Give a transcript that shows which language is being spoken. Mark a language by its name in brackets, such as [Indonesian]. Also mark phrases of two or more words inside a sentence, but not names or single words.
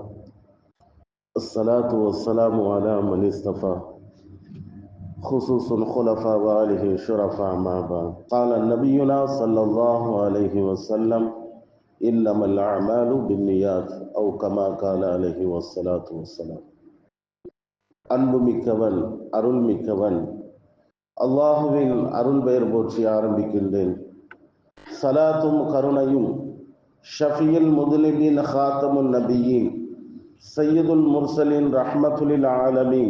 [Arabic] الصلاة والسلام على من اصطفى خصوص خلفاء وآله شرفاء ما بعد. قال نبينا صلى الله عليه وسلم إنما الأعمال بالنيات أو كما قال عليه الصلاة والسلام. [Tamil] அன்பு மிக்கவன் அருள் மிக்கவன் அல்லாஹுவின் அருள் பெயர் போற்றி ஆரம்பிக்கின்றேன். சலாத்தும் கருணையும் [Arabic] شفيع المذنبين خاتم النبيين سيد المرسلين رحمة للعالمين